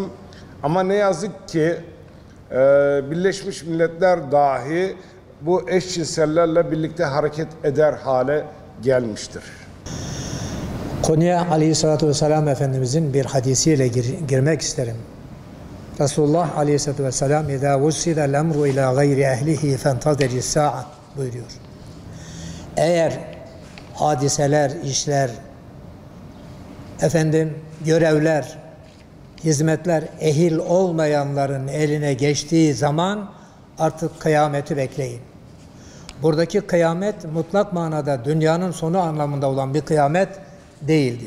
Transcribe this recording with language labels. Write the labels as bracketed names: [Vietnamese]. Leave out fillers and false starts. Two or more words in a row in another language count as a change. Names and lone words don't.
[Turkish] Ama ne yazık ki Birleşmiş Milletler dahi bu eşcinsellerle birlikte hareket eder hale gelmiştir. Konuya Aleyhisselatü Vesselam Efendimizin bir hadisiyle girmek isterim. Resulullah Aleyhisselatü Vesselam [Arabic] اِذَا وُسِّدَ الْاَمْرُ اِلَى غَيْرِ اَهْلِهِ فَانْتَظِرِ السَّاعَةِ [Turkish] buyuruyor. Eğer hadiseler, işler, görevler, hizmetler ehil olmayanların eline geçtiği zaman artık kıyameti bekleyin. Buradaki kıyamet mutlak manada dünyanın sonu anlamında olan bir kıyamet değildir.